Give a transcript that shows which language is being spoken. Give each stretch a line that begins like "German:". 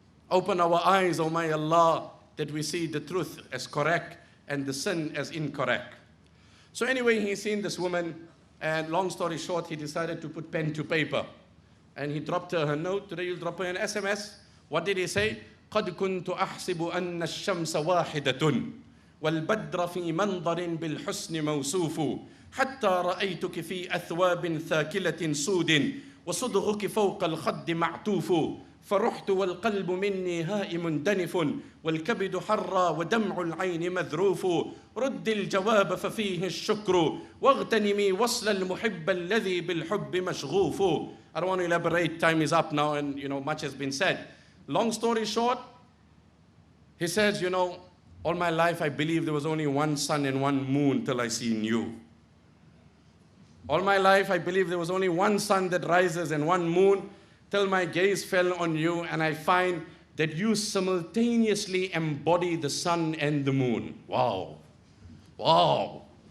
English: Open our eyes, oh my Allah, that we see the truth as correct and the sin as incorrect. So anyway, he's seen this woman, and long story short, he decided to put pen to paper. And he dropped her note. Today you'll drop her an SMS. What did he say?
Arabic: قَدْ كُنْتُ أَحْسِبُ أَنَّ الشَّمْسَ وَاحِدَةٌ وَالْبَدْرَ فِي مَنْظَرٍ بِالْحُسْنِ مَوْسُوفُ حَتَّى رَأَيْتُكِ فِي أَثْوَابٍ ثَاكِلَةٍ سُودٍ وَصُدْغُكِ فَوْقَ الْخَدِّ مَعْتُوفُ فرحت والقلب مني هائم دنف والكبد حرى ودمع العين مذروف رد الجواب ففيه الشكر واغتنمي وصل المحب الذي بالحب مشغوف.
English: I don't want to elaborate, time is up now and much has been said. Long story short, he says, all my life I believed there was only one sun and one moon till I seen you. All my life, I believe there was only one sun that rises and one moon, till my gaze fell on you, and I find that you simultaneously embody the sun and the moon. Wow. Wow.